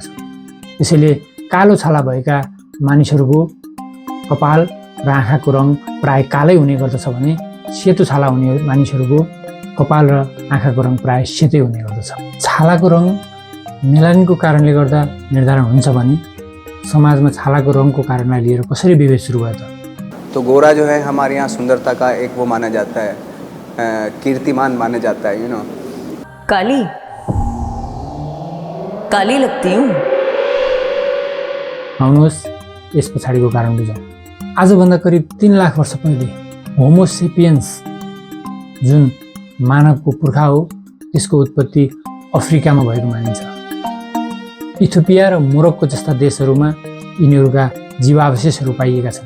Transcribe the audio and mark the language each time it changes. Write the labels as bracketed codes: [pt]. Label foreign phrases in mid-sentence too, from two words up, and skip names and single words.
[ne] त्यसैले कालो छाला भएका मानिसहरूको कपाल र आँखाको रङ प्राय कालै हुने गर्दछ भने सेतो छाला हुने मानिसहरूको कपाल र आँखाको रङ प्राय सेतै हुने गर्दछ। छालाको रङ मेलानिनको कारणले गर्दा निर्धारण हुन्छ भने समाजमा छालाको रङको कारणलाई लिएर कसरी विभेद सुरु भयो त? [hi] तो गोरा जो है हमारे यहाँ सुंदरता का एक वो माना जाता है, कीर्तिमान माना जाता है, [en] you know. [hi] काली काली लगती हूँ। [ne] आउनुहोस् यस पछाडिको कारण बुझौँ। आजभन्दा करिब 3 लाख वर्ष पहिले होमोसेपियन्स जुन मानवको पुर्खा हो त्यसको उत्पत्ति अफ्रिकामा भएको मानिन्छ। इथियोपिया र मोरक्को जस्ता देशहरूमा यिनीहरूका जीवावशेषहरू पाइएका छन्।